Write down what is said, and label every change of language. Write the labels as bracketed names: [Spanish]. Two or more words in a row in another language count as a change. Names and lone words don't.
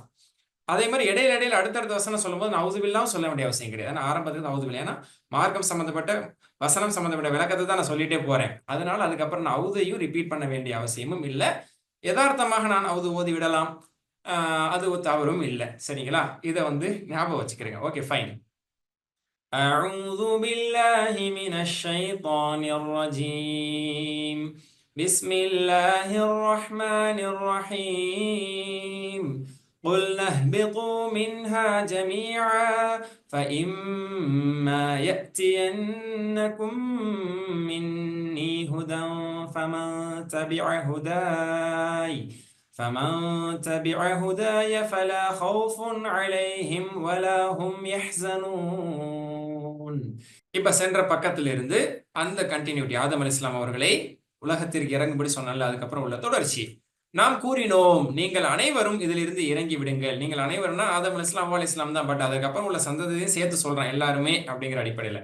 [Tamil] அதே மாதிரி இடையில அடுத்தடுத்த வசனம் சொல்லும்போது நான் [Arabic] أعوذ بالله [Tamil] சொல்ல வேண்டிய அவசியம் கிடையாது. ஏன்னா ஆரம்பத்துக்கு [Arabic] أعوذ بالله, [Tamil] ஏன்னா மார்க்கம் சம்பந்தப்பட்ட வசனம் சம்பந்தப்பட்ட விளக்கத்தை தான் நான் சொல்லிட்டே போறேன். அதனால அதுக்கப்புறம் நான் அவுதையும் ரிப்பீட் பண்ண வேண்டிய அவசியமும் இல்லை. யதார்த்தமாக நான் அவுது ஓதி விடலாம், அது தவறும் இல்லை. சரிங்களா, இதை வந்து ஞாபகம் வச்சுக்கிறீங்க. [English] okay, fine. [Arabic] أعوذ بالله من الشيطان الرجيم. بسم الله الرحمن الرحيم. قلنا اهبطوا منها جميعا فإما يأتينكم مني هدى فمن تبع هداي فلا خوف عليهم ولا هم يحزنون. [Tamil] இப்ப சென்ற பக்கத்திலிருந்து அந்த கண்டினியூட்டி, ஆதம் அலைஹிஸ்ஸலாம் அவர்களை உலகத்திற்கு இறங்கும்படி சொன்னால, அதுக்கப்புறம் உள்ள தொடர்ச்சி. நாம் கூறினோம், நீங்கள் அனைவரும் இதிலிருந்து இறங்கி விடுங்கள். நீங்கள் அனைவரும்னா ஆதம் அலைஹிஸ்ஸலாம், ஹவ்வா அலைஹிஸ்ஸலாம் தான், பட் அதுக்கப்புறம் உள்ள சந்ததியையும் சேர்த்து சொல்றேன், எல்லாருமே அப்படிங்கிற அடிப்படையில்.